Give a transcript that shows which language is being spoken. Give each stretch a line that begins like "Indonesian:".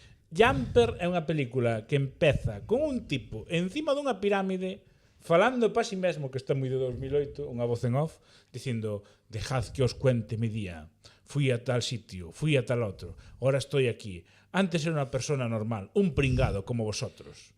Galician: Jumper é unha película que empeza con un tipo encima dunha pirámide falando para si mesmo, que está moi de 2008, unha voz en off, dicindo,
Spanish: dejad que os cuente mi día. Fui a tal sitio, fui a tal outro, ahora estoy aquí. Antes era unha persona normal, un pringado como vosotros.